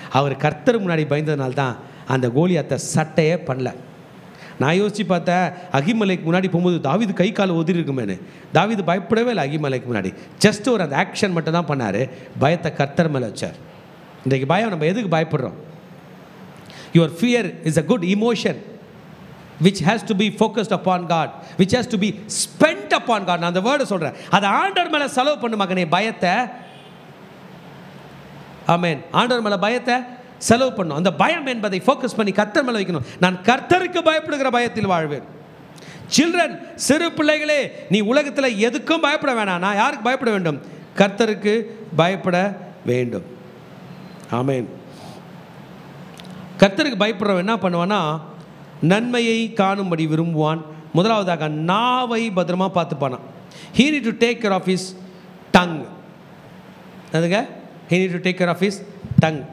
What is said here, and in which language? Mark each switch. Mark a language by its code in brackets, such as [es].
[ta] அவர் கர்த்தர் முன்னாடி பயந்ததுனால தான் அந்த கோலியாத்தை சட்டையே பண்ணல. நான் யோசித்து பார்த்தேன், அகிமலைக்கு முன்னாடி போகும்போது தாவீது கை கால் ஒதிரி இருக்குமேனு. தாவீது பயப்படவே இல்லை அகிமலைக்கு முன்னாடி. ஜஸ்ட் ஒரு அந்த ஆக்ஷன் மட்டும் தான் பண்ணார். பயத்தை கர்த்தர் மேலே வச்சார். இன்றைக்கு பயம் நம்ம எதுக்கு பயப்படுறோம்? [en] Your fear is a good emotion which has to be focused upon God, which has to be spent upon God. [ta] நான் அந்த வேர்டை சொல்கிறேன். அதை ஆண்டவர் மேலே செலவு பண்ணு மகனே பயத்தை. ஆமென். ஆண்டவர் மேலே பயத்தை செலவு பண்ணும். அந்த பயம் என்பதை ஃபோக்கஸ் பண்ணி கர்த்தர் மேலே வைக்கணும். நான் கர்த்தருக்கு பயப்படுகிற பயத்தில் வாழ்வேன். சில்ட்ரன், சிறு பிள்ளைகளே, நீ உலகத்தில் எதுக்கும் பயப்பட வேணாம். நான் யாருக்கு பயப்பட வேண்டும்? கர்த்தருக்கு பயப்பட வேண்டும். ஆமென். கர்த்தருக்கு பயப்படுறவன் என்ன பண்ணுவான்னா, நன்மையை காணும்படி விரும்புவான். முதலாவதாக நாவை பத்திரமா பார்த்துப்பானா. [en] he need to take care of his tongue. அதுங்க he need to take care of his tongue.